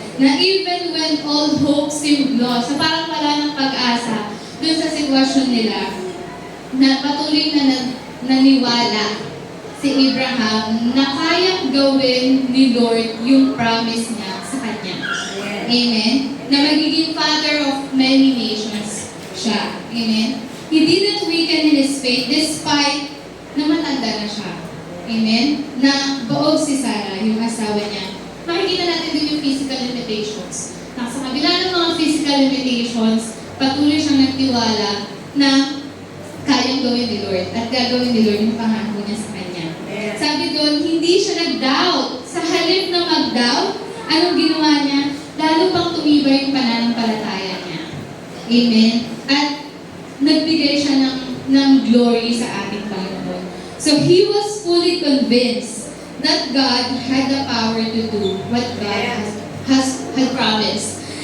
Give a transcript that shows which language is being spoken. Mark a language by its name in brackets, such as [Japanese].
[Filipino] Na [English] even when all hope seemed lost, [Filipino] so parang wala ng pag-asa dun sa sitwasyon nila, na patuloy na naniwala si Abraham na kayang gawin ni Lord yung promise niya sa kanya. Amen? Na magiging [English] father of many nations [Filipino] siya. Amen? [English] He didn't weaken in his faith despite [Filipino] na matanda na siya. Amen? Na baog si Sarah, yung asawa niya. Makikita natin din yung physical limitations. Na sa kabila ng mga physical limitations, patuloy siyang nagtiwala na kayang gawin ni Lord at gagawin ni Lord yung pangako niya sa kanya. Sabi doon, hindi siya nag-doubt. Sa halip na mag-doubt, anong ginawa niya? Lalo pang tumibay yung pananampalataya niya. Amen? At nagbigay siya ng glory sa ating Panginoon. [English] So he was fully convinced that God had the power to do what God had promised.